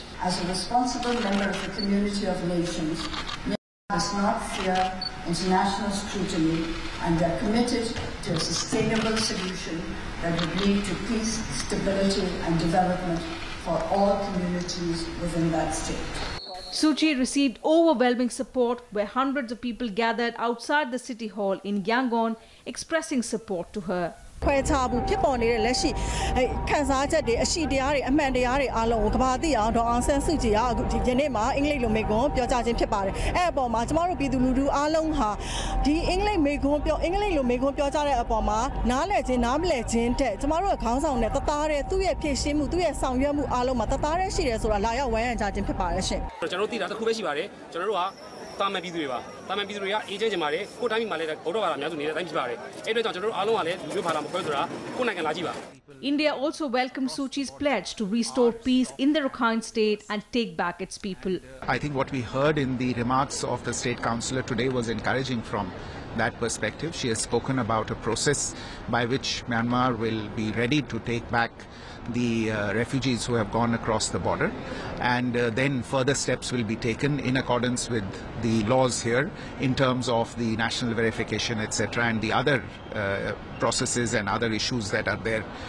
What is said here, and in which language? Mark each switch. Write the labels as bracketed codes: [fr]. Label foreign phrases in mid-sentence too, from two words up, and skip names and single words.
[en] As a responsible member of the community of nations, Myanmar does not fear international scrutiny, and are committed to a sustainable solution that would lead to peace, stability and development for all communities within that state. Suu Kyi received overwhelming support where hundreds of people gathered outside the city hall in Yangon expressing support to her. [my] ခွဲခြားမှုဖြစ်ပေါ်နေတဲ့လက်ရှိခန်းစားချက်တွေအရှိတရားတွေအမှန်တရားတွေအားလုံးကိုကမ္ဘာသိအောင်ဒေါ်အောင်ဆန်းစုကြည်ကအခုဒီယနေ့မှာအင်္ဂလိပ်လိုမိန့်ခွန်းပြော ကြားခြင်းဖြစ်ပါတယ်။အဲ့အပေါ်မှာကျမတို့ပြည်သူလူထုအားလုံးဟာဒီအင်္ဂလိပ်လိုမိန့်ခွန်းပြောကြားတဲ့အပေါ်မှာနားလည်ခြင်းနားမလည်ခြင်းတဲ့ကျမတို့ရဲ့ခေါင်းဆောင်နဲ့တသားတဲ့သူ့ရဲ့ဖြည့်ရှင်းမှုသူ့ရဲ့ဆောင်ရွက်မှုအားလုံးမှာတသားတဲ့ရှိတယ်ဆိုတာလာရောက်ဝန်းရံကြခြင်းဖြစ်ပါတယ်ရှင်။ကျွန်တော်တို့သိတာတစ်ခုပဲရှိပါတယ်။ကျွန်တော်တို့ကတာမန်ပြည်သူတွေပါတာမန်ပြည်သူတွေကအေးချမ်းချင်ပါတယ်ကိုတိုင်းပြည်မှာလည်းဗုဒ္ဓဘာသာအများစုနေတဲ့အတိုင်းဖြစ်ပါတယ်အဲ့အတွက်ကြောင့်ကျွန်တော်တို့အားလုံးကလည်းလူမျိုးဘာသာမခွဲဆိုတာကိုနိုင်ငံလာကြည့်ပါ [en] India also welcomed Suu Kyi's pledge to restore peace in the Rakhine state and take back its people. I think what we heard in the remarks of the State Councillor today was encouraging from that perspective. She has spoken about a process by which Myanmar will be ready to take back the refugees who have gone across the border, and then further steps will be taken in accordance with the laws here in terms of the national verification, etc., and the other processes and other issues that are there